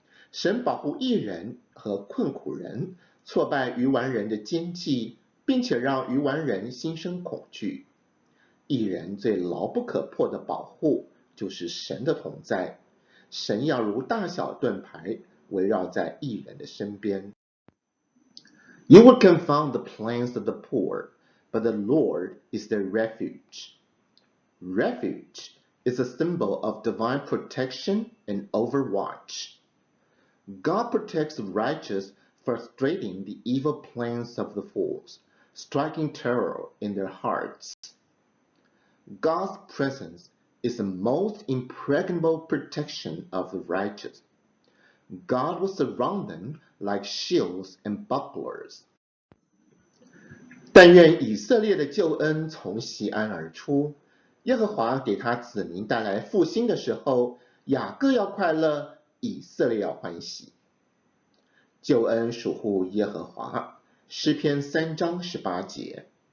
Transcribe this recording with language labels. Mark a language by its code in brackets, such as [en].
[zh] 神保护义人和困苦人，挫败愚顽人的奸计，并且让愚顽人心生恐惧。义人最牢不可破的保护就是神的同在，神要如大小盾牌围绕在义人的身边。 [en] You will confound the plans of the poor, but the Lord is their refuge. Refuge is a symbol of divine protection and overwatch. God protects the righteous, frustrating the evil plans of the fools, striking terror in their hearts. God's presence is the most impregnable protection of the righteous. God will surround them like shields and bucklers. [zh] 但愿以色列的救恩从西安而出，耶和华给他子民带来复兴的时候，雅各要快乐，以色列要欢喜。救恩属乎耶和华，诗篇3章18节。